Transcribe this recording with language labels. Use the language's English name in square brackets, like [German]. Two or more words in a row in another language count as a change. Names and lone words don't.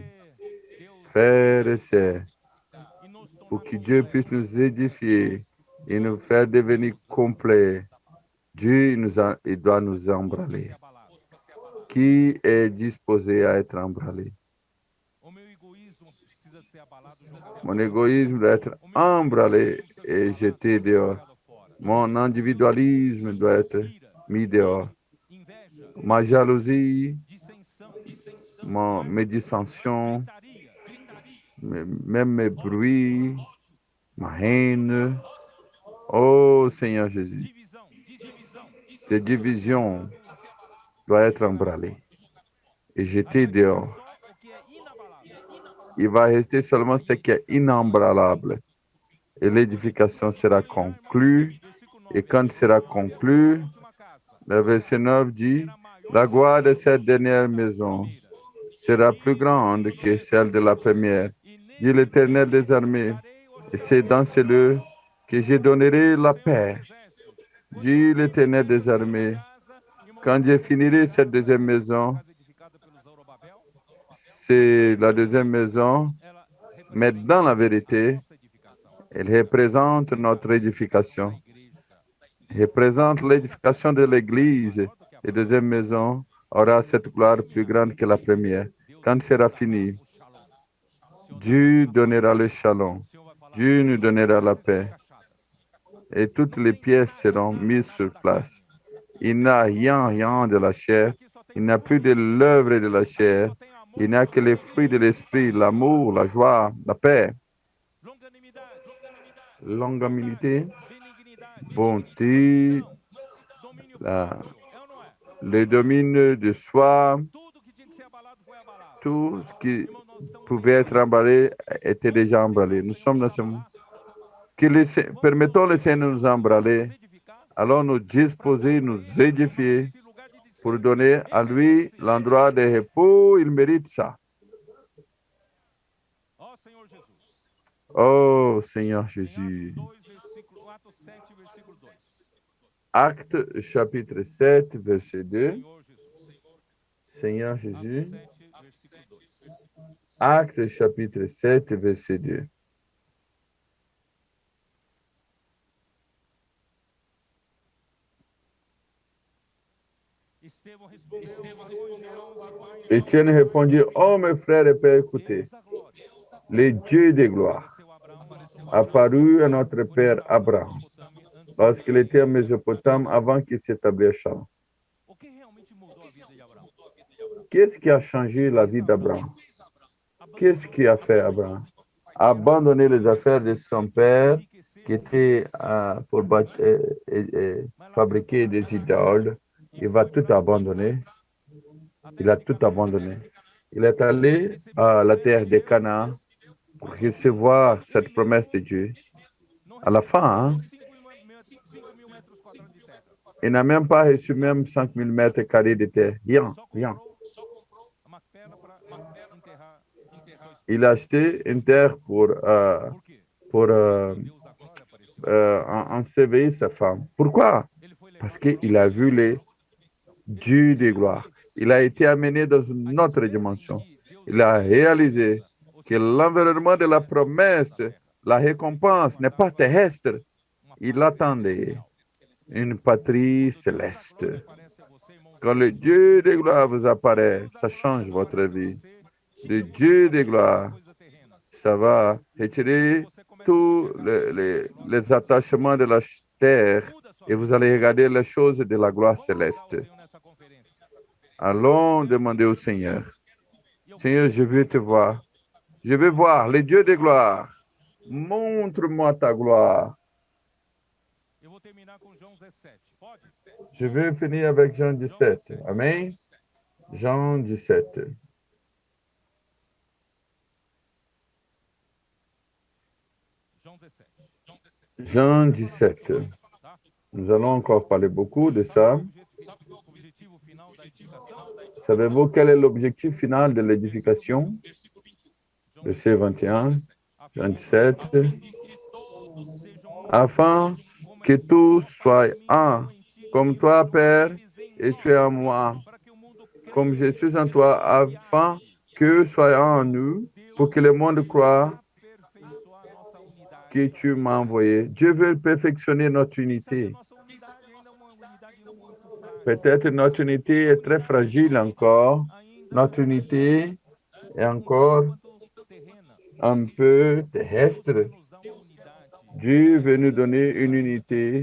[French] Frères et sœurs, pour que Dieu puisse nous édifier et nous faire devenir complets, Dieu il doit nous embraser. Qui est disposé à être emballé? [Portuguese] precisa ser abalado, jogado [French] Mon [Portuguese] fora. [French] égoïsme doit être [Portuguese] O meu orgulho [French] emballé [Portuguese] precisa ser [French] et [Portuguese] abalado [French] jeté [Portuguese] e [French] dehors. [Portuguese] jogado fora. [French] Mon individualisme doit être [Portuguese] Ira, [French] mis dehors. [Portuguese] inveja, [French] Ma jalousie, [Portuguese] dissensão, não é? [French] mes dissensions, [Portuguese] Gritaria, [French] même mes bruits, ma haine. Oh Seigneur Jésus, [Portuguese] divisão, dissensão. [French] ces [Portuguese] Precisa ser [French] divisions [Portuguese] abalado [French] doivent [Portuguese] e [French] être [Portuguese] jogado [French] emballées [Portuguese] fora. [French] et [Portuguese] Aí [French] jetées [Portuguese] vai ficar [French] dehors. [Portuguese] só o que é inabalável. [French] Il va rester seulement ce qui est inébranlable. Et l'édification sera [Portuguese] Terminará, irmãos, [French] conclue. [Portuguese] versículo [French] Et [Portuguese] 9 [French] quand [Portuguese] aí. [French] sera [Portuguese] A glória dessa [French] conclue, [Portuguese] última casa [French] le verset 9 dit, [Portuguese] será maior [French] la gloire de cette [Portuguese] que [French] dernière [Portuguese] a da [French] maison [Portuguese] primeira. [French] sera plus [Portuguese] E [French] grande que celle de la première, [Portuguese] e [French] dit [Portuguese] nesse [French] l'Éternel [Portuguese] dia [French] des armées. [Portuguese] darei o [French] Et c'est dans [Portuguese] shalom, [French] ce lieu que je donnerai [Portuguese] diz o [French] la [Portuguese] Senhor dos [French] paix, [Portuguese] Exércitos. Hoje, [French] dit [Portuguese] quando [French] l'Éternel [Portuguese] termina essa [French] des [Portuguese] segunda [French] armées. [Portuguese] casa, irmãos, [French] Quand [Portuguese] essa [French] j'ai [Portuguese] segunda [French] finirai cette [Portuguese] casa [French] deuxième [Portuguese] é a segunda [French] maison, [Portuguese] casa edificada pelos Zorobabel, [French] c'est la deuxième maison, [Portuguese] ela [French] mais [Portuguese] representa [French] dans la [Portuguese] a [French] vérité, [Portuguese] nossa edificação. [French] elle représente notre [Portuguese] Representa a [French] édification, [Portuguese] igreja. [French] représente [Portuguese] A segunda [French] l'édification de [Portuguese] casa será [French] l'Église. [Portuguese] maior do que a [French] Et [Portuguese] primeira. [French] deuxième maison aura cette gloire plus [Portuguese] Terminando, [French] grande que la première. [Portuguese] Deus [French] Quand sera [Portuguese] dará [French] fini, [Portuguese] o shalom. O Senhor dará [French] Dieu [Portuguese] a paz. [French] donnera le shalom. [Portuguese] O Senhor vai falar, [French] Dieu nous [Portuguese] todas as [French] donnera la [Portuguese] peças estão [French] paix. [Portuguese] encaixadas. [French] Et toutes [Portuguese] Não [French] les [Portuguese] tem [French] pièces [Portuguese] nada, [French] seront [Portuguese] nada, [French] mises [Portuguese] nada [French] sur [Portuguese] da [French] place. [Portuguese] carne. [French] Il n'y a rien de la chair. [Portuguese] Aqui só tem [French] Il n'y a plus [Portuguese] fruto [French] de [Portuguese] do Espírito. [French] l'œuvre de la [Portuguese] Aqui [French] chair. [Portuguese] só tem [French] Il n'y [Portuguese] amor, [French] a que les fruits de l'esprit, l'amour, la joie, la paix, [Portuguese] longanimidade, [French] longanimité, [Portuguese] bondade, benignidade, [French] bonté, [Portuguese] mansidão, domínio [French] la- [Portuguese] próprio. É ou não é? [French] le domine de soi, [Portuguese] Tudo que tinha que ser abalado foi abalado. [French] tout ce qui [Portuguese] Irmão, nós estamos [French] pouvait [Portuguese] nesse [French] être [Portuguese] dia. [French] emballé était [Portuguese] Vamos [French] déjà [Portuguese] permitir [French] emballé. [Portuguese] ao [French] Nous [Portuguese] Senhor [French] sommes [Portuguese] nos [French] dans ce [Portuguese] abalar? [French] permettons le [Portuguese] Vamos [French] Seigneur nous [Portuguese] nos [French] embraler, [Portuguese] edificar [French] alors nous [Portuguese] para dar [French] disposer, [Portuguese] para [French] nous [Portuguese] Ele, irmãos, [French] édifier [Portuguese] esse lugar de [French] pour [Portuguese] descanso. [French] donner à [Portuguese] Ele [French] lui [Portuguese] merece. [French] l'endroit de repos. Il mérite ça. [Portuguese] Ó Senhor Jesus. [French] Oh Seigneur [Portuguese] Em [French] Jésus. [Portuguese] Atos 7, versículo 2. [French] Acte chapitre 7, verset 2. [Portuguese] Senhor Jesus. [French] Seigneur [Portuguese] Atos [French] Jésus. [Portuguese] 7, versículo 2. [French] Acte chapitre 7, verset 2. [Portuguese] Estevão respondeu, irmãos, [French] Étienne répondit, oh mes frères et pères, écoutez, [Portuguese] Deus da glória [French] le Dieu de gloire [Portuguese] apareceu a Abraão [French] apparut à notre [Portuguese] quando [French] père [Portuguese] estava na [French] Abraham [Portuguese] Mesopotâmia antes de [French] lorsqu'il était en [Portuguese] estabelecer. [French] Mésopotamie avant qu'il s'établisse à Chalon. [Portuguese] O que realmente mudou a vida de Abraão? [French] Qu'est-ce qui a changé la vie d'Abraham? Qu'est-ce qui a fait Abraham? Abandonner les affaires de son père qui était pour fabriquer des idoles. Il va tout abandonner. Il a tout abandonné. Il est allé à la terre de Canaan pour recevoir cette promesse de Dieu. À la fin, [Portuguese] 5.000 metros quadrados de terra. [French] il n'a même pas reçu même 5000 mètres carrés de terre. Rien, [Portuguese] Só [French] rien. [Portuguese] comprou uma pedra para enterrar sua esposa. [French] Il a acheté une terre pour [Portuguese] Por quê? Deus da glória apareceu. [French] ensevelir sa femme. Pourquoi? [Portuguese] Ele foi levado [French] Parce [Portuguese] para [French] qu'il a vu les Dieu de gloire. Il a été amené dans une [Portuguese] a [French] autre [Portuguese] esfera em [French] dimension. [Portuguese] que Deus [French] Il a réalisé [Portuguese] ou que seja, [French] l'environnement de la promesse, [Portuguese] terra. [French] la récompense n'est pas terrestre. [Portuguese] Uma [French] Il [Portuguese] pátria [French] attendait [Portuguese] celestial. [French] une patrie [Portuguese] Quando Deus da [French] céleste. [Portuguese] glória aparece a você, irmão, [French] Quand le Dieu de gloire vous [Portuguese] quando [French] apparaît, [Portuguese] Deus da [French] ça [Portuguese] glória [French] change votre [Portuguese] aparece a [French] vie. [Portuguese] você, [French] Le [Portuguese] tira você [French] Dieu [Portuguese] da [French] de [Portuguese] vida das [French] gloire, [Portuguese] coisas terrenas. [French] ça va retirer [Portuguese] Você começa a [French] tous [Portuguese] enxergar as coisas da glória. [French] les attachements de la terre [Portuguese] Muda a sua [French] et vous [Portuguese] vida. [French] allez regarder les choses de la gloire [Portuguese] Vamos orar ao [French] céleste. [Portuguese] Senhor nessa conferência. [French] Allons [Portuguese] Senhor, eu [French] demander au [Portuguese] quero te ver. [French] Seigneur. [Portuguese] E eu [French] Seigneur, [Portuguese] quero [French] je veux te voir. Je veux voir le Dieu de gloire. Montre-moi ta gloire. [Portuguese] Eu vou terminar com João 17. Pode? [French] Je veux finir avec Jean 17. Amen. Jean 17. [Portuguese] João 17. [French] Jean 17. [Portuguese] Tá? [French] Nous allons encore parler beaucoup de [Portuguese] Sabe [French] ça. [Portuguese] o objetivo final da edificação? [French] Savez-vous quel est l'objectif final de l'édification? [Portuguese] João [French] Verset 21, [Portuguese] a fim 27. de que todos sejam um, [French] Afin [Portuguese] como [French] que [Portuguese] és [French] tous [Portuguese] um, [French] soient [Portuguese] Pai, em [French] un, [Portuguese] mim, eu em ti, [French] comme [Portuguese] e [French] toi, [Portuguese] sejam [French] Père, [Portuguese] eles em [French] et tu es en [Portuguese] nós, [French] moi, [Portuguese] para que o mundo [French] comme je [Portuguese] creia [French] suis en [Portuguese] que [French] toi, [Portuguese] tu me [French] afin [Portuguese] enviaste. [French] qu'eux soient en nous, pour que le monde croie [Portuguese] Aperfeiçoar nossa unidade. [French] que tu m'as envoyé. Dieu veut perfectionner notre [Portuguese] Quem sabe a [French] unité. [Portuguese] nossa unidade ainda é uma unidade muito frágil. [French] Peut-être notre unité est très fragile encore. [Portuguese] Ainda [French] Notre unité est [Portuguese] um tanto [French] encore [Portuguese] quanto terrena. [French] un peu terrestre. [Portuguese] Deus quer nos dar uma unidade, [French] Dieu veut nous donner une unité